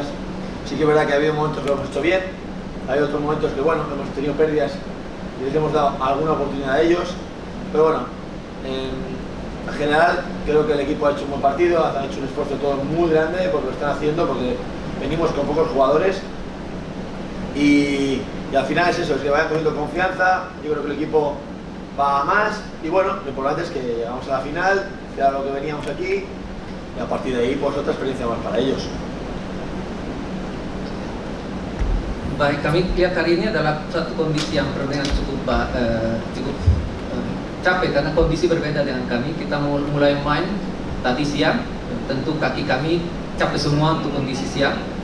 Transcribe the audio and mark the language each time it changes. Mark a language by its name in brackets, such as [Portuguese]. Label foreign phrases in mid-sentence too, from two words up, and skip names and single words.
[Spanish] Sí que es verdad que ha habido momentos que lo hemos hecho bien, hay otros momentos que bueno, hemos tenido pérdidas y les hemos dado alguna oportunidad a ellos, pero bueno, en general creo que el equipo ha hecho un buen partido, han hecho un esfuerzo todos muy grande porque lo están haciendo, porque venimos con pocos jugadores y al final es eso, es que vayan cogiendo confianza. Yo creo que el equipo va a más y bueno, lo importante es que llegamos a la final, que era lo que veníamos aquí y a partir de ahí pues otra experiencia más para ellos. [Indonesian] Baik, kami lihat hari ini adalah satu kondisi yang permainan cukup capek karena kondisi berbeda dengan kami. Kita mulai main tadi siang, tentu kaki kami capek semua untuk kondisi siang.